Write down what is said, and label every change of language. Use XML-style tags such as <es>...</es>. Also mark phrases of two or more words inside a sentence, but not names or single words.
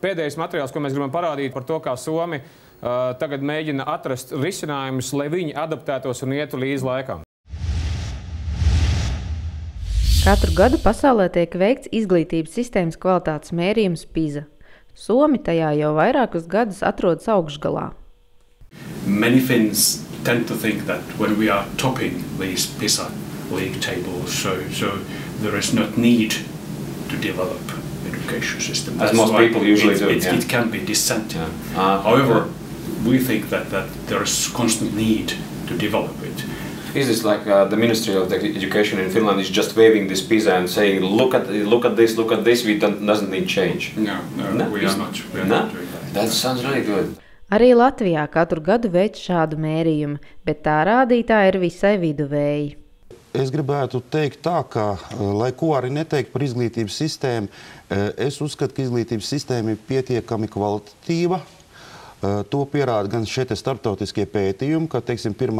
<lv>pēdējais materiāls, ko mēs gribam parādīt par to, kā Somi tagad mēģina atrast risinājumus, lai viņi adaptētos un ietu līdz laikam. Katru gadu pasaulē tiek veikts izglītības sistēmas kvalitātes mērījums PISA. Somi tajā jau vairākus gadus atrodas augšgalā.</lv> <en>Many Finns tend to think that when we are topping these PISA league tables, so there is not need to develop education system. As most people usually do. It can be dissenting. However, we think that there is constant need to develop it. Is this like the Ministry of Education in Finland is just waving this PISA and saying, look at this, we doesn't need change? No, we are not doing that. That sounds really good.</en> <lv>Arī Latvijā katru gadu veic šādu mērījumu, bet tā rādītāji ir visai viduvēji. Es gribētu teikt tā, ka, lai ko arī neteikt par izglītības sistēmu, es uzskatu, ka izglītības sistēma ir pietiekami kvalitatīva. To pierāda gan šie starptautiskie pētījumi, ka, teiksim, 1.</lv>